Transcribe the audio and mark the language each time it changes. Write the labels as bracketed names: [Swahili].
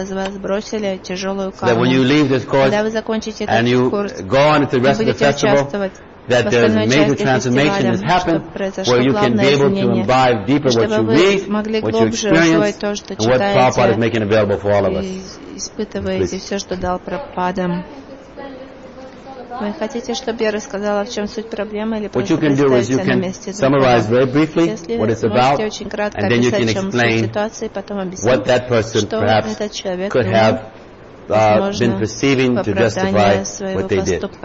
[English] that when you leave this course and you go on to the rest of the festival, that there is major transformation has happened where you can be able to imbibe deeper what you read, what you experience, and what Prabhupada is making available for all of us. [Russian] Испытываете все, что дал Прабхупада. Вы хотите, чтобы я рассказала, в чем суть проблемы, или просто представиться на месте? [English] Summarize very briefly what it's about, and then you can explain what that person perhaps could have been perceiving to justify what they did.